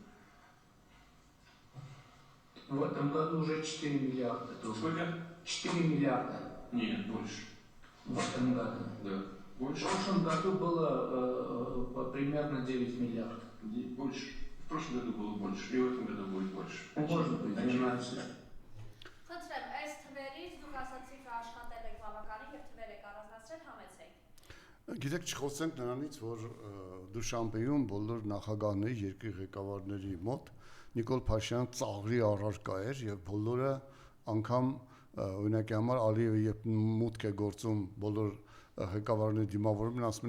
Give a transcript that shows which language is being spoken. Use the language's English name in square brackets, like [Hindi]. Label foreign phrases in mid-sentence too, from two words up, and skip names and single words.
[Russian] В этом году уже 4 миллиарда. Сколько? 4 миллиарда. Нет, больше. В этом году. Да. Больше? В прошлом году было примерно 9 миллиардов. Больше. В прошлом году было больше. И в этом году будет больше. Может быть, 12. [Armenian] Խնդրեմ, այս թվերից դուք ասացիք աշխատել եք բավականին եւ թվեր եք առանձնացրել, համեցեք. Գիտեք, չխոսենք նրանից, որ Դուշանբեում բոլոր նախագահների, երկրի ղեկավարների մոտ Նիկոլ Փաշինյան ծաղրի առարկա էր եւ բոլորը անգամ օրինակի համար Ալիևը երբ մուտք է գործում բոլոր ղեկավարների դիմավորում են ասում